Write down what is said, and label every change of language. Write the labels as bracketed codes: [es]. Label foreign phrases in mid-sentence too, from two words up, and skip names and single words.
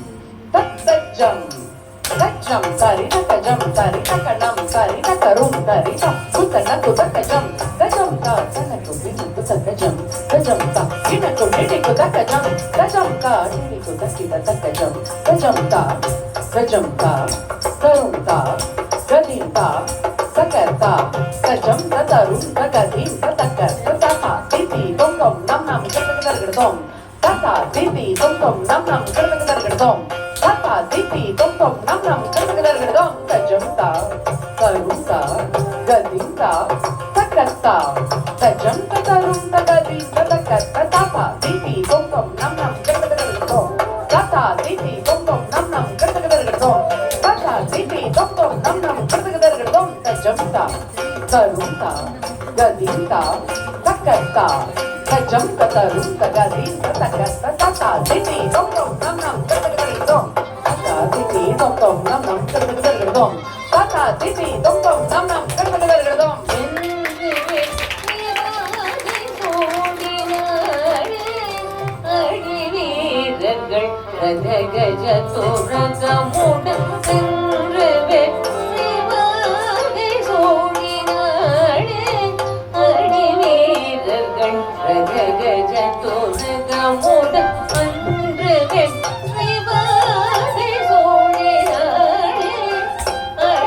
[ta] tari taka jam, tari taka nam, tari taka rum, tari taka kutana, kutaka jam, ta jam ta, taka kutini, kutaka jam, ta jam ta, ina kutini, kutaka jam, ta jam ta, ini kutaki, taka jam, ta jam ta, karum ta, gadin ta. Takata, tajam, tatarum, takadim, tataka, tatata, titi, tom tom, nam nam, kertong, tata, titi, tom tom, nam nam, kertong, tata, titi, tom tom, nam nam, kertong, tajam ta, tarum ta, gadim ta, takata, tajam, tatarum, takadim, tataka, tatata, titi, tom tom, nam nam, kertong, tata, titi, tom tom, nam nam, kertong, tata, titi, tom tom, nam nam, kertong. Tajamta, tarumta, gadinta, takata, tajamta, tarumta, gadinta, takata, tata, titi, tom tom, nam nam, kertong, tata, titi, tom tom, nam nam, kertong, tata, titi, tom tom, nam nam, kertong. அடிவீரர்கள் ரதகஜ துரகமுடன் சென்று வெற்றி வாகை சூடினாளே அடிவீரர்கள் ரதகஜ துரகமுடன் அன்று வெற்றி வாகை சூடினாளே